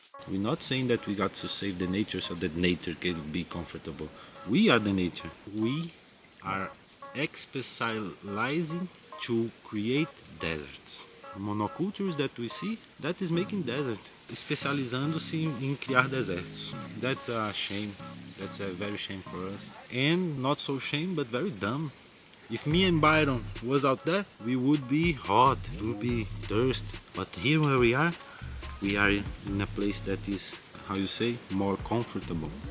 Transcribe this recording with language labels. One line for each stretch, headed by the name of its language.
English: We're not saying that we got to save the nature so that nature can be comfortable. We are the nature. We are specializing to create deserts. Monocultures that we see, that is making desert.
Portuguese: Especializando-se em criar desertos.
English: That's a shame. That's a very shame for us. And not so shame, but very dumb. If me and Byron was out there, we would be hot, we would be thirst. But here where we are in a place that is, how you say, more comfortable.